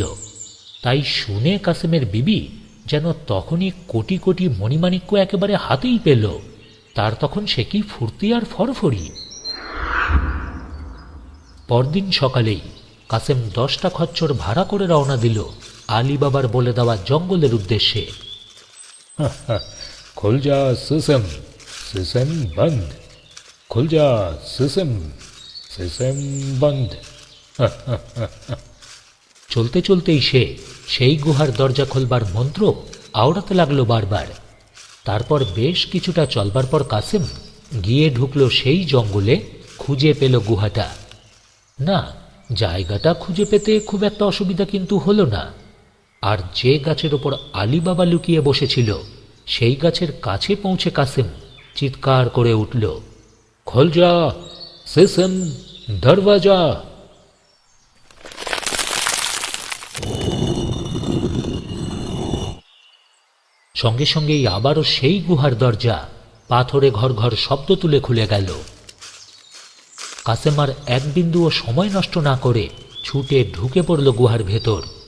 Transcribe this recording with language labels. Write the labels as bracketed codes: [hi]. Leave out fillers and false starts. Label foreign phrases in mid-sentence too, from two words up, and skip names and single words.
[bn] তাই শুনে কাসেমের বিবি যেন তখনই কোটি কোটি মণিমাণিক্য একেবারে হাতেই পেল। তার তখন সে কি ফুর্তি আর ফরফরি। পরদিন সকালেই কাসেম 10টা খচ্চর ভাড়া করে রওনা দিল আলীবাবার বলে দেওয়া জঙ্গলের উদ্দেশ্যে। [hi] खुल जा सिसम, सिसम बंद, खुल जा सिसम, सिसम बंद। [bn] চলতে চলতেই সে সেই গুহার দরজা খোলবার মন্ত্র আওড়াতে লাগলো বারবার। তারপর বেশ কিছুটা চলবার পর কাসেম গিয়ে ঢুকলো সেই জঙ্গলে, খুঁজে পেল গুহাটা। না, জায়গাটা খুঁজে পেতে খুব একটা অসুবিধা কিন্তু হলো না। আর যে গাছের ওপর আলীবাবা লুকিয়ে বসেছিল সেই গাছের কাছে পৌঁছে কাসেম চিৎকার করে উঠল, [hi] खुल जा सिसम दरवाजा। [bn] সঙ্গে সঙ্গেই আবারও সেই গুহার দরজা পাথরে ঘর ঘর শব্দ তুলে খুলে গেল। কাসেম আর এক বিন্দুও সময় নষ্ট না করে ছুটে ঢুকে পড়ল গুহার ভেতর।